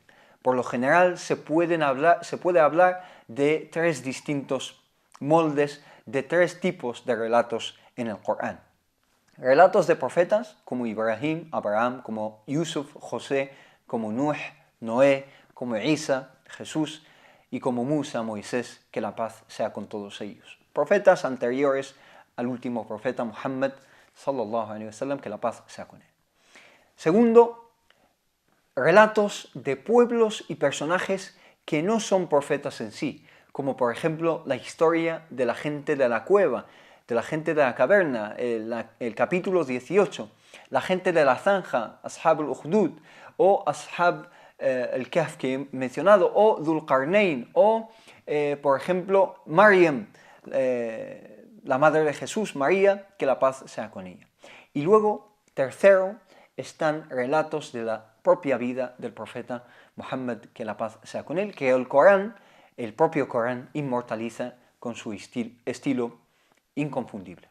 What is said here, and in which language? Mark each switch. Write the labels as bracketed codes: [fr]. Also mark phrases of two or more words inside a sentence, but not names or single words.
[es] Por lo general se puede hablar de tres distintos moldes, de tres tipos de relatos en el Corán. Relatos de profetas como Ibrahim, Abraham, como Yusuf, José, como Nuh, Noé, como Isa, Jesús, y como Musa, Moisés, que la paz sea con todos ellos. Profetas anteriores al último profeta Muhammad, [ar] صلى الله عليه وسلم, [es] que la paz sea con él. Segundo, relatos de pueblos y personajes que no son profetas en sí, como por ejemplo la historia de la gente de la cueva, de la gente de la caverna, el capítulo 18, la gente de la zanja, Ashab al-Ukhdud, o Ashab al-Kahf que he mencionado, o Dhul Qarnayn, o por ejemplo Maryam, la madre de Jesús, María, que la paz sea con ella. Y luego Tercero, están relatos de la propia vida del profeta Muhammad, que la paz sea con él, que el Corán, el propio Corán, inmortaliza con su estilo inconfundible.